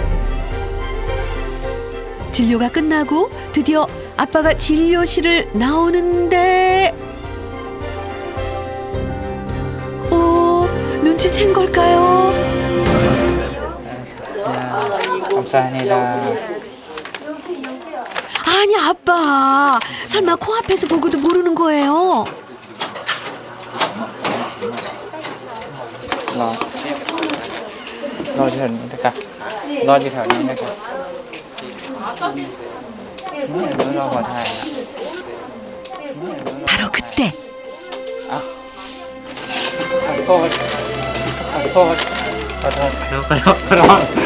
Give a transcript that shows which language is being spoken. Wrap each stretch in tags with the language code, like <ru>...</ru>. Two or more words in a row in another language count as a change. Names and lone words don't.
<ko>진료가 끝나고 드디어 아빠가 진료실을 나오는데 눈치챈 걸까요? 감사합니다. 아니 아빠 설마 코앞에서 보고도 모르는 거예요?</ko> <th>รอที่แถวนี้นะครับรอที่แถวนี้นะครับรอขอถ่ายนะ</th> <ko>바로 그때</ko> <th>ขอโทษขอโทษขอโทษขอโทษขอโทษ</th>